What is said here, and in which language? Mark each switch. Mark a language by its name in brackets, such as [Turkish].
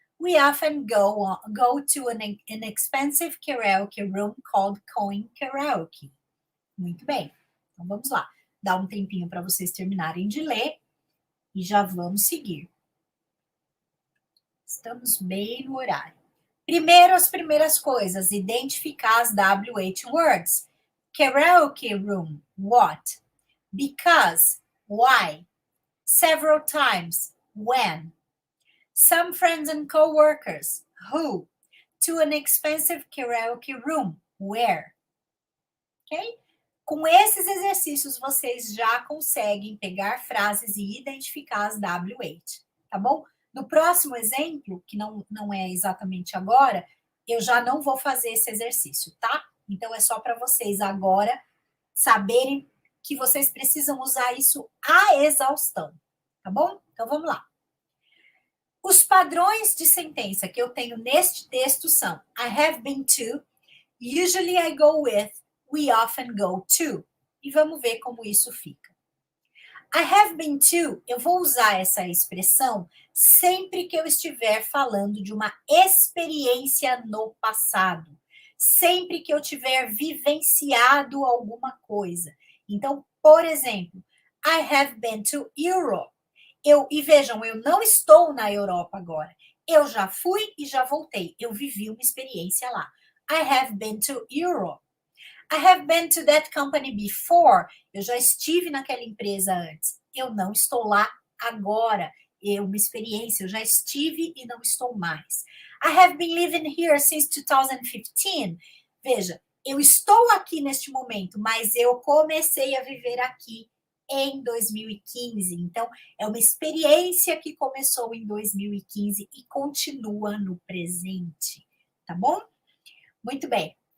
[English] We often go to an expensive karaoke room called Coin Karaoke. [Portuguese] Muito bem, então vamos lá. Dá um tempinho para vocês terminarem de ler e já vamos seguir. Estamos bem no horário. Primeiro, as primeiras coisas, identificar as WH words. [English] Karaoke room, what? Because, why? Several times, when? Some friends and co-workers, who? To an expensive karaoke room, where? Ok? [Portuguese] Com esses exercícios, vocês já conseguem pegar frases e identificar as WH, tá bom? No próximo exemplo, que não é exatamente agora, eu já não vou fazer esse exercício, tá? Então, é só para vocês agora saberem que vocês precisam usar isso à exaustão, tá bom? Então, vamos lá. Os padrões de sentença que eu tenho neste texto são [English] I have been to, usually I go with, we often go to. [Portuguese] E vamos ver como isso fica. [English] I have been to, [Portuguese] eu vou usar essa expressão sempre que eu estiver falando de uma experiência no passado. Sempre que eu tiver vivenciado alguma coisa. Então, por exemplo, [English] I have been to Europe. [Portuguese] E vejam, eu não estou na Europa agora. Eu já fui e já voltei. Eu vivi uma experiência lá. [English] I have been to Europe. I have been to that company before. [Portuguese] Eu já estive naquela empresa antes. Eu não estou lá agora. É uma experiência. Eu já estive e não estou mais. [English] I have been living here since 2015. [Portuguese] Veja, eu estou aqui neste momento, mas eu comecei a viver aqui em 2015. Então, é uma experiência que começou em 2015 e continua no presente. Tá bom? Muito bem.